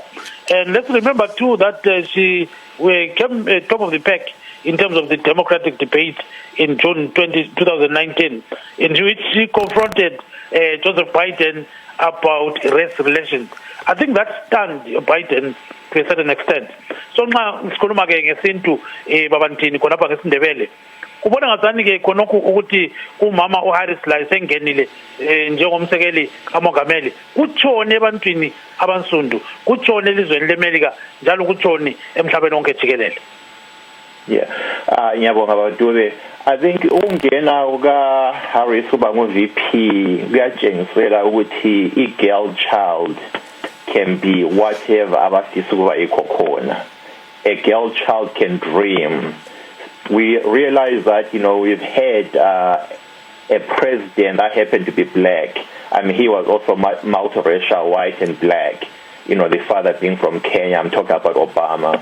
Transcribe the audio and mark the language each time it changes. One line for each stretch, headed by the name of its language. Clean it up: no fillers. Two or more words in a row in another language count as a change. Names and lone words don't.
English: And let's remember, too, that she came top of the pack in terms of the Democratic debate in June 2019, in which she confronted Joseph Biden about race relations. I think that stunned Biden to a certain extent. So now,
North Ndebele: sikhuluma ke ngesintu babantini khona lapha ngesindebele. Kubona ngazani ke khonokho ukuthi umama uHarris la sengenile njengomsekeli kamongameli. Kutshone ebantwini abansundu, kutshone elizweni leMelika, njalo kutshone emhlabeni wonke jikelele. Yeah, ngiyabonga Dube.
English: I think
North Ndebele: ungena uka Harris uba ngu-VP kuyatshengisela ukuthi
English: i-girl child can be whatever
North Ndebele: abafisa ukuba ikho khona.
English: A girl child can dream. We realize that, we've had a president that happened to be black. I mean, he was also multiracial, white and black. The father being from Kenya. I'm talking about Obama.